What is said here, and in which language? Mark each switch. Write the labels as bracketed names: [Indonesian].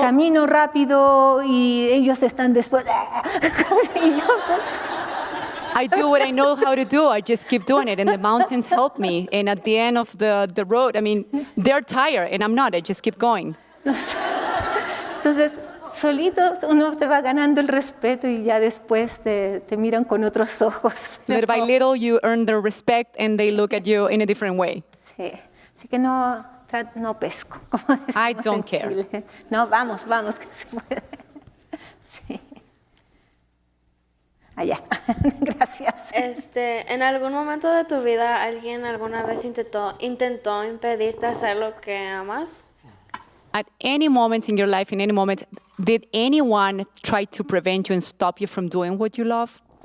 [Spanish] camino rápido y ellos están después. Y yo [English] I do what I know how to do. I just keep doing it, and the mountains help me. And at the end of the road, I mean, they're tired, and I'm not. I just keep going. [Spanish] Entonces, solitos uno se va ganando el respeto y ya después te miran con otros ojos. [English] Little by little, you earn their respect, and they look at you in a different way. [Spanish] Sí, así que no pesco, como decimos [English] I don't [Spanish] en [English] care. [Spanish] Chile. No, vamos, que se puede. Sí. Allá, gracias. ¿En algún momento de tu vida alguien alguna vez intentó impedirte hacer lo que amas? [English] At any moment in your life, in any moment, did anyone try to prevent you and stop you from doing what you love?